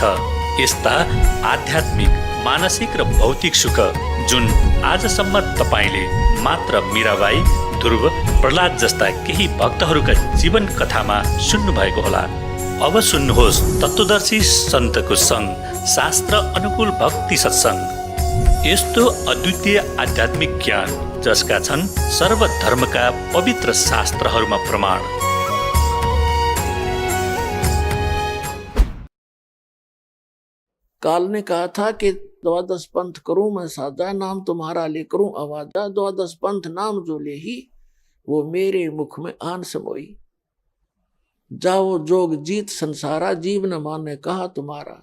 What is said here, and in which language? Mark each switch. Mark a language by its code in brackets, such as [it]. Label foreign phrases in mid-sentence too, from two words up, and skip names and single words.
[ne] यस्ता आध्यात्मिक, मानसिक र भौतिक सुख जुन आजसम्म तपाईँले मात्र मीराबाई, ध्रुव, प्रहलाद जस्ता केही भक्तहरूका जीवन कथामा सुन्नुभएको होला। अब सुन्नुहोस् तत्वदर्शी सन्तको सङ्ग, शास्त्र अनुकूल भक्ति सत्सङ्ग। यस्तो अद्वितीय आध्यात्मिक ज्ञान जसका छन् सर्वधर्मका पवित्र शास्त्रहरूमा प्रमाण। [hi] काल ने कहा था कि द्वादश पंथ करूं मैं साजा, नाम तुम्हारा ले करूं आवाजा। द्वादश पंथ नाम जो ले ही, वो मेरे मुख में आन समोई। जाओ जोग जीत संसारा, जीव न माने कहा तुम्हारा।